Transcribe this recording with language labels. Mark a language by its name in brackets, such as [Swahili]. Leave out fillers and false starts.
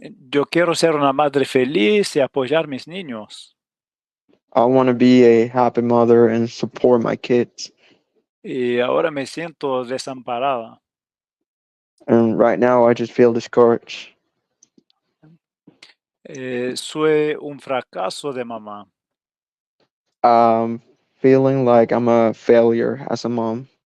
[Spanish] Yo quiero ser una madre feliz y apoyar a mis niños. [English] I want to be a happy mother and support my kids. [Spanish] Y ahora me siento desamparada. [English] And right now I just feel discouraged. [Spanish] Soy un fracaso de mamá. [English] Feeling like I'm a failure as a mom.